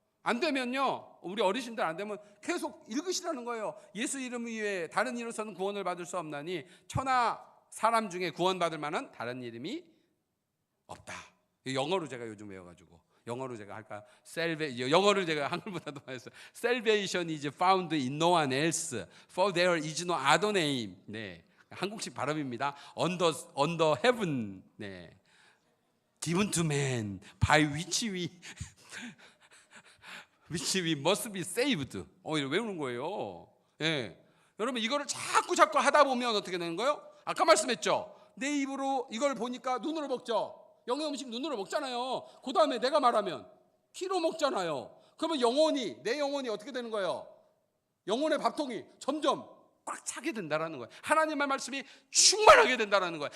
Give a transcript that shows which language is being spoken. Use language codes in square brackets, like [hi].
[ko] 안 되면요, 우리 어르신들 안 되면 계속 읽으시라는 거예요. 예수 이름 위에 다른 이로서는 구원을 받을 수 없나니 천하 사람 중에 구원받을 만한 다른 이름이 없다. 영어로 제가 요즘 외워가지고 영어로 제가 할까요? 영어를 제가 한글보다도 많이 했어요. [en] Salvation is found in no one else, for there is no other name. [ko] 네, 한국식 발음입니다. [en] Under heaven, 네, given to man, by which we must be saved. [ko] 이걸 외우는 거예요. 예, 여러분 이거를 자꾸 하다 보면 어떻게 되는 거예요? 아까 말씀했죠. 내 입으로 이걸 보니까 눈으로 먹죠. 영의 음식 눈으로 먹잖아요. 그 다음에 내가 말하면 피로 먹잖아요. 그러면 내 영혼이 어떻게 되는 거예요? 영혼의 밥통이 점점 꽉 차게 된다라는 거예요. 하나님의 말씀이 충만하게 된다라는 거예요.